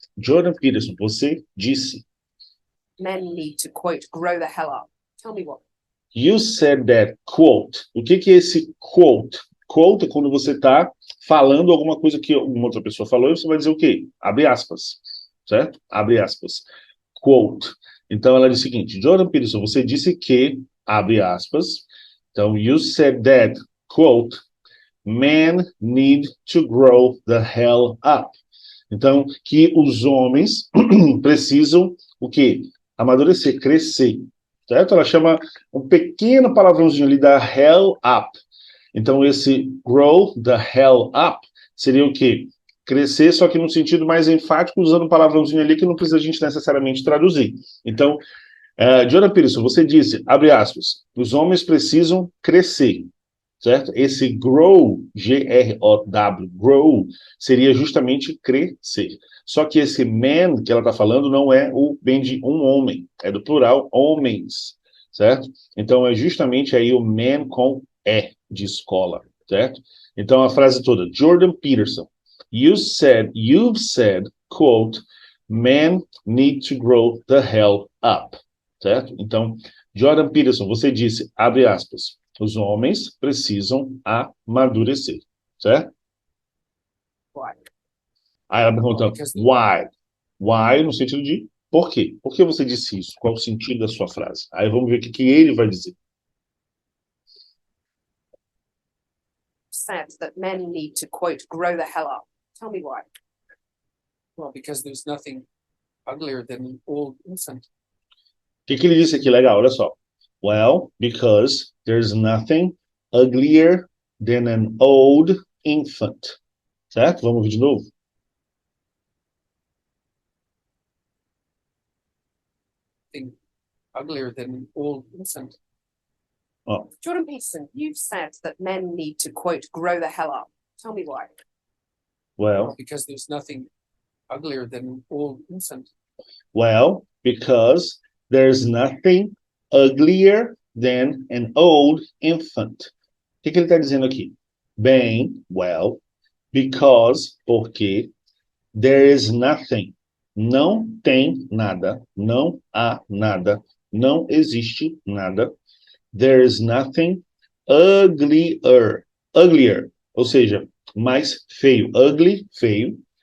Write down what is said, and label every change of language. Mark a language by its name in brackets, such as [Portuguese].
[Portuguese] Jordan Peterson, você disse. [English] Men need to, quote, grow the hell up. Tell me what. You said that, quote. [Portuguese] O que é esse quote? Quote é quando você está falando alguma coisa que uma outra pessoa falou e você vai dizer o quê? Abre aspas, certo? Abre aspas. Quote. Então ela diz o seguinte: Jordan Peterson, você disse que, abre aspas. Então, [English] you said that, quote, men need to grow the hell up. [Portuguese] Então, que os homens precisam o quê? Amadurecer, crescer. Certo? Ela chama um pequeno palavrãozinho ali da hell up. Então, esse [English] grow the hell up [Portuguese] seria o quê? Crescer, só que no sentido mais enfático, usando um palavrãozinho ali que não precisa a gente necessariamente traduzir. Então, Jordan Peterson, você disse, abre aspas, os homens precisam crescer. Certo? Esse grow, G-R-O-W, grow, seria justamente crescer. Só que esse man que ela está falando não é o bem de um homem, é do plural, homens, certo? Então é justamente aí o man com E de escola, certo? Então a frase toda, [English] Jordan Peterson, you've said, quote, men need to grow the hell up, certo? [Portuguese] Então, Jordan Peterson, você disse, abre aspas, os homens precisam amadurecer, certo? [English] Why? [Portuguese] Aí ela pergunta, why? Why no sentido de por quê? Por que você disse isso? Qual o sentido da sua frase? Aí vamos ver o que ele vai dizer. [English] Said that men need to, quote, grow the hell up. Tell me why. Well, because there's nothing uglier than old innocent. [Portuguese] O que ele disse aqui? Legal, olha só. [English] Well, because there's nothing uglier than an old infant. [Portuguese] Certo? Vamos ver de novo. [English] Nothing uglier than an old innocent. [Portuguese] Ó. [English] Jordan Peterson, you've said that men need to, quote, grow the hell up. Tell me why. Well, because there's nothing uglier than an old innocent. Well, because there's nothing uglier than an old infant. [Portuguese] O que ele está dizendo aqui? Bem, well, because, porque, [English] there is nothing, [Portuguese] não tem nada, não há nada, não existe nada. There is nothing uglier, ou seja, mais feio. Ugly, feio.